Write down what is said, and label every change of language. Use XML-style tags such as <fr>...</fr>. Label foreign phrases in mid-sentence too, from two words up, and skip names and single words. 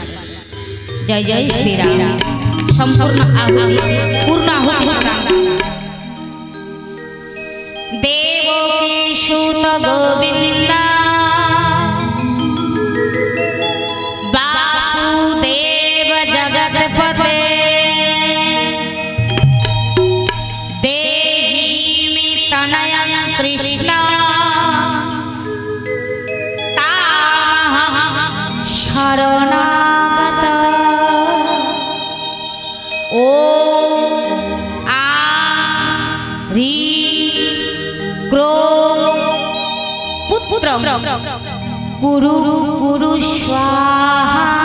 <bn>জয় জয় শ্রীরাম। সম্পূর্ণ আহুতি পূর্ণ আহুতি।</bn> <sa>দেবকী সুত গোবিন্দ বাসুদেব जगतपते देहि मे तनयं कृष्ण तामहं शरणागत ॐ आ ह्रीं क्रों पुत्रं कुरु कुरु स्वाहा</sa>